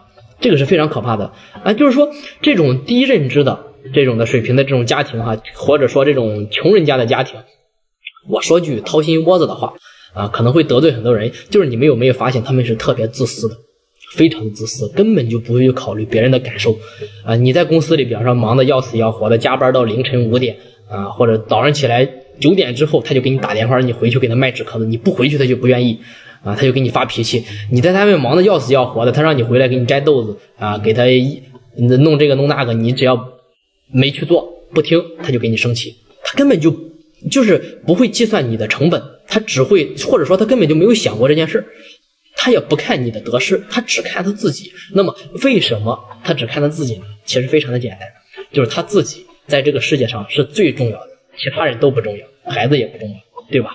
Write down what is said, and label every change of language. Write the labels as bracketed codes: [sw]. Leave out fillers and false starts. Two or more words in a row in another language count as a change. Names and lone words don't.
[zh] 這個是非常可怕的就是說這種低認知的這種的水平的這種家庭或者說這種窮人家的家庭，我說句掏心窩子的話可能會得罪很多人，就是你們有沒有發現他們是特別自私的，非常自私，根本就不會去考慮別人的感受你在公司裡比方說忙得要死要活的，加班到凌晨5點或者早上起來9點之後他就給你打電話，你回去給他賣紙殼子，你不回去他就不願意他就给你发脾气。你在单位忙得要死要活的，他讓你回来给你摘豆子给他弄這個弄那個，你只要沒去做不聽，他就給你生氣。他根本就是不會計算你的成本，他只會或者說他根本就沒有想過這件事，他也不看你的得失，他只看他自己。那麼為什麼他只看他自己呢？其實非常的簡單， 就是他自己在這個世界上是最重要的，其他人都不重要，孩子也不重要，對吧？